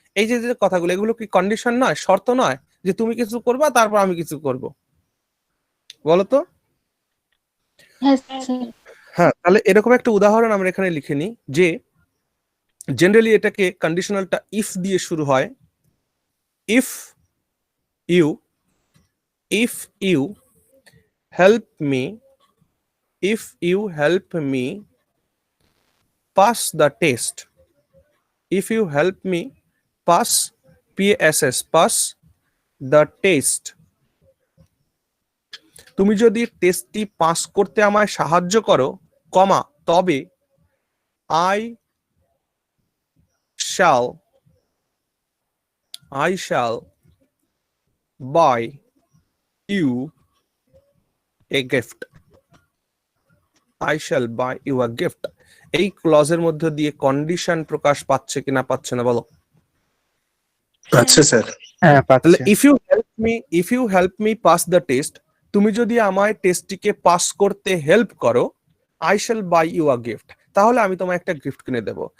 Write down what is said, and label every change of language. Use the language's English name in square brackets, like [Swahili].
[Bangla] এই যে যে কথাগুলো, এগুলো কি কন্ডিশন নয়, শর্ত নয় যে তুমি কিছু করবা তারপর আমি কিছু করব? বলো তো। হ্যাঁ হ্যাঁ স্যার। হ্যাঁ, তাহলে এরকম একটা উদাহরণ আমরা এখানে লিখে নিই যে জেনারেলি এটাকে কন্ডিশনালটা ইফ দিয়ে শুরু হয়। [English] if you, if you help me, if you help me pass the test, if you help me pass, PASS, pass the test, [Bangla] তুমি যদি টেস্টটি পাস করতে আমায় সাহায্য করো, কমা, তবে [English] I shall buy you a gift, [Bangla] I shall buy you a gift। এই ক্লজের মধ্যে দিয়ে কন্ডিশন প্রকাশ পাচ্ছে কিনা পাচ্ছে না বলো? আচ্ছা স্যার। হ্যাঁ তাহলে পাচ্ছে। [English] if you help me pass the test, [Bangla] তুমি যদি আমায় টেস্টটিকে পাস করতে হেল্প করো, [English] I shall buy you a gift, [Bangla] তাহলে আমি তোমায় একটা গিফট কিনে দেবো।